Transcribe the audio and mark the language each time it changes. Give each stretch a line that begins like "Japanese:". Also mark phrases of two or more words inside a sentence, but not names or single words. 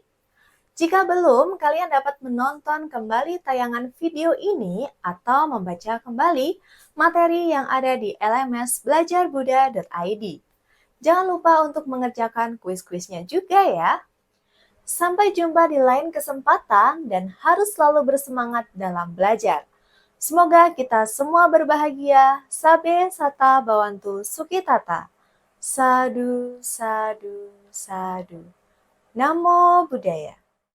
Indonesian: Jika belum, kalian dapat menonton kembali tayangan video ini atau membaca kembali materi yang ada di LMS belajarbuddha.id. Jangan lupa untuk mengerjakan kuis-kuisnya juga ya. Sampai jumpa di lain kesempatan dan harus selalu bersemangat dalam belajar. Semoga kita semua berbahagia.
Pali: Sabe sata bawantu sukitata. Sadu, sadu, sadu. Namo Buddhaya.